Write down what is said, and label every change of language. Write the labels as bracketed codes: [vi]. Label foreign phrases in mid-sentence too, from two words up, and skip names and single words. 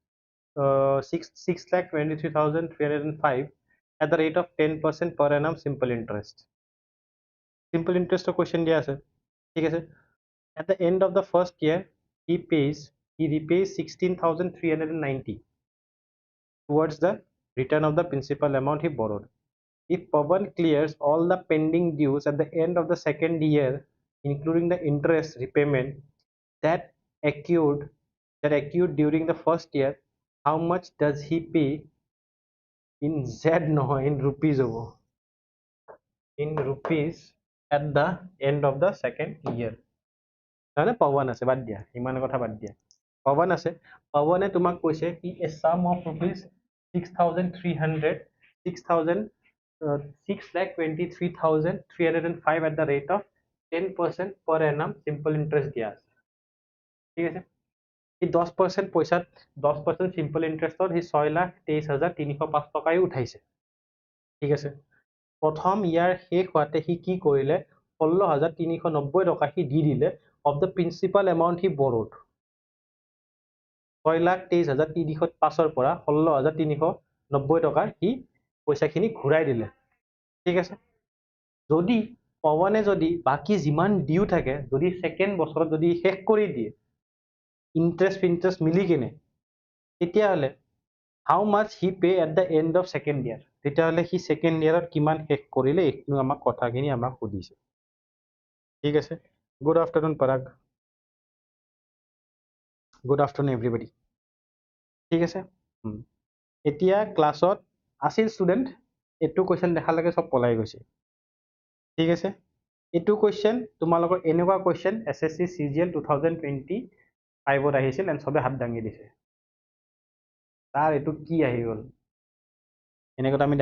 [en] 6,23,305 at the rate of 10% per annum simple interest question [as] দিয়া আছে ঠিক আছে [en] at the end of the first year he repays 16,390 towards the return of the principal amount he borrowed if Pawan clears all the pending dues at the end of the second year including the interest repayment that accrued during the first year how much does he pay in Z [as] নহয় [en] in rupees [as] হ'ব [en] in rupees at the end of the second year [as] মানে পৱন আছে বাদ দিয়া ইমান কথা বাদ দিয়া পৱন আছে পৱনে তোমাক কৈছে কি [en] a sum of rupees [as] 6,300 6,000 6,23,305 [en] at the rate of 10% per annum simple interest [as] দিয়া আছে ঠিক আছে এই 10% পইচাত 10% [en] simple interest [as] ত সি 6,23,305 টকাই উঠাইছে ঠিক আছে প্ৰথম ইয়াৰ শেষ হোৱাতে সি কি কৰিলে 16,390 টকা সি দি দিলে [en] of the principal amount he borrowed [as] 6,23,305 পৰা 16,390 টকা সি পইচাখিনি ঘূৰাই দিলে ঠিক আছে যদি পৱনে যদি বাকি যিমান ডিউ থাকে যদি সেকেন্ড বছৰত যদি শেষ কৰি দিয়ে ইন্টারেস্ট মিলি কিনে তেতিয়াহ'লে [en] how much he pay at the end of second year [as] তেতিয়াহ'লে সি [en] second year [as] কিমান শেষ কৰিলে এইটো আমাক কথাখিনি আমাক সুধিছে ঠিক আছে [en] good afternoon [as] পৰাগ [en] good afternoon everybody [as] ঠিক আছে এতিয়া ক্লাছত আছিল ষ্টুডেণ্ট এইটো কুৱেশ্যন দেখাৰ লগে চব পলাই গৈছে ঠিক আছে এইটো কুৱেশ্যন তোমালোকৰ এনেকুৱা কুৱেশ্যন SSC CGL 2025ত আহিছিল এণ্ড চবে হাত দাঙি দিছে তাৰ এইটো কি আহি গ'ল এনেকুৱাতো আমি